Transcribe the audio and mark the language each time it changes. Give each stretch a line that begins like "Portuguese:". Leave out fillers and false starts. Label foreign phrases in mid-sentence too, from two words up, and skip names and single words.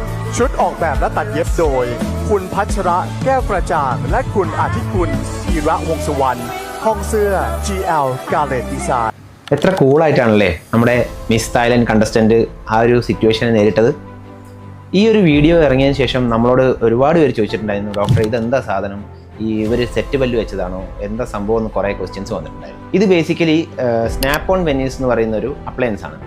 Thai: ชุดออกแบบและตัดเย็บโดยคุณพัชระแก้วกระจ่างและคุณอาทิกุลธีระวงศ์สุวรรณห้องเสื้อ GL Garlet Design
Malayalam: എത്ര കൂളായിട്ടാണല്ലേ നമ്മുടെ
English: Miss Thailand contestant
Malayalam: ആ ഒരു സിറ്റുവേഷനെ നേരിട്ടത്. ഈ ഒരു വീഡിയോ ഇറങ്ങിയതിന് ശേഷം നമ്മളോട് ഒരുപാട് പേര് ചോദിച്ചിട്ടുണ്ടായിരുന്നു, ഡോക്ടർ ഇതെന്താ സാധനം, ഇവർ സെറ്റ് പല്ല് വെച്ചതാണോ, എന്താ സംഭവം എന്ന് കുറേ ക്വസ്റ്റ്യൻസ് വന്നിട്ടുണ്ടായിരുന്നു. ഇത്
English: basically snap on veneers
Malayalam: എന്ന് പറയുന്ന ഒരു അപ്ലയൻസ് ആണ്.